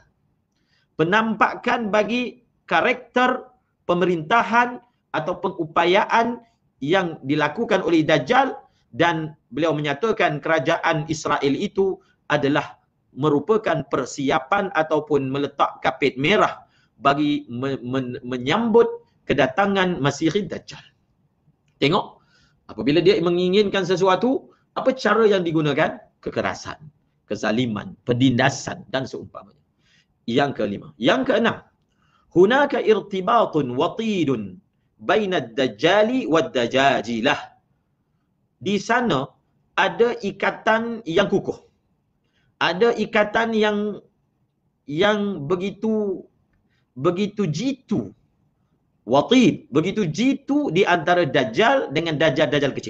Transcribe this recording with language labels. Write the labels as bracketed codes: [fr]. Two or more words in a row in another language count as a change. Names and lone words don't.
[ms] Penampakan bagi karakter pemerintahan ataupun upayaan yang dilakukan oleh Dajjal, dan beliau menyatakan kerajaan Israel itu adalah merupakan persiapan ataupun meletak kapit merah bagi menyambut kedatangan Masihid Dajjal. Tengok, apabila dia menginginkan sesuatu, apa cara yang digunakan? Kekerasan, kezaliman, penindasan dan seumpamanya. Yang kelima. Yang keenam, [ar] هناك ارتباط وثيق بين الدجال والدجاجلة. [ms] Di sana ada ikatan yang kukuh. Ada ikatan yang begitu jitu. Watid, begitu jitu di antara Dajjal dengan Dajjal kecil.